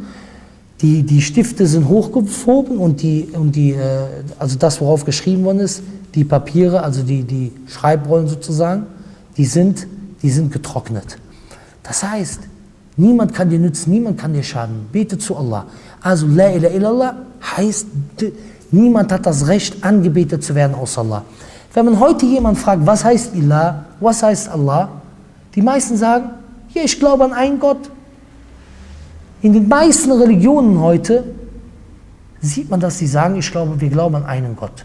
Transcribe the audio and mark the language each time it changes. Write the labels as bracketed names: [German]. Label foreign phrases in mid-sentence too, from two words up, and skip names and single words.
[German] Die Stifte sind hochgehoben und also das, worauf geschrieben worden ist, die Papiere, also die Schreibrollen sozusagen, die sind getrocknet. Das heißt, niemand kann dir nützen, niemand kann dir schaden. Bete zu Allah. Also [Arabic] لا إله إلا الله [German] heißt, niemand hat das Recht, angebetet zu werden außer Allah. Wenn man heute jemanden fragt, was heißt Ilah, was heißt Allah, die meisten sagen, ja, ich glaube an einen Gott. In den meisten Religionen heute sieht man, dass sie sagen, wir glauben an einen Gott.